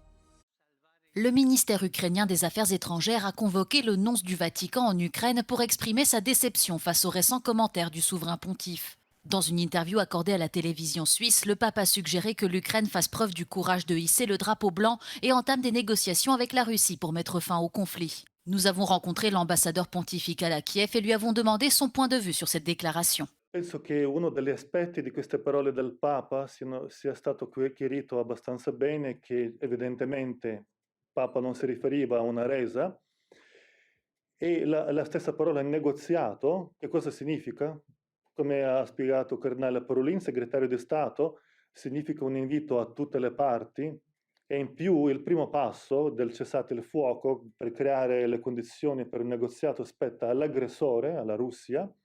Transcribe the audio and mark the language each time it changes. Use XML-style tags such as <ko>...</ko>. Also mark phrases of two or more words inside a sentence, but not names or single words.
<fr>Le ministère ukrainien des Affaires étrangères a convoqué le nonce du Vatican en Ukraine pour exprimer sa déception face aux récents commentaires du souverain pontife. Dans une interview accordée à la télévision suisse, le pape a suggéré que l'Ukraine fasse preuve du courage de hisser le drapeau blanc et entame des négociations avec la Russie pour mettre fin au conflit. Nous avons rencontré l'ambassadeur pontifical à Kiev et lui avons demandé son point de vue sur cette déclaration.</fr> <it>Penso che uno degli aspetti di queste parole del Papa sia stato chiarito abbastanza bene, che evidentemente il Papa non si riferiva a una resa, e la stessa parola negoziato, che cosa significa? Come ha spiegato Cardinale Parolin, segretario di Stato, significa un invito a tutte le parti e in più il primo passo del cessate il fuoco per creare le condizioni per un negoziato spetta all'aggressore, alla Russia,</it>